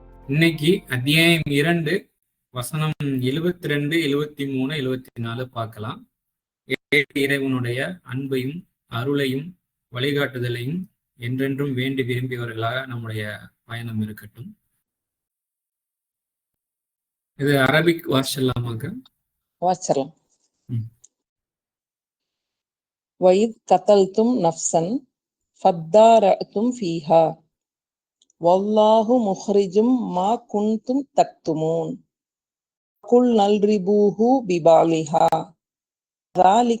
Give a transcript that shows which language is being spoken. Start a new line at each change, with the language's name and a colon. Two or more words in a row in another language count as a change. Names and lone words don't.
Tamil: இன்னைக்கு அத்தியாயம் 2 வசனம் 72, 73, 74 பார்க்கலாம். இறைவனுடைய அன்பையும் அருளையும் வழிகாட்டுதலையும் என்றென்றும் வேண்டி விரும்பியவர்களாக நம்முடைய பயணம் இருக்கட்டும். இது அரபிக் வாசிச்சலாமாங்க? வாசிச்சலாம்.
Arabic: وَإِذْ قَتَلْتُمْ نَفْسًا فَادَّارَأْتُمْ فِيهَا وَاللَّهُ مُخْرِجٌ مَا كُنْتُمْ تَكْتُمُونَ قُلْنَا اضْرِبُوهُ بِبَعْضِهَا ذَلِكَ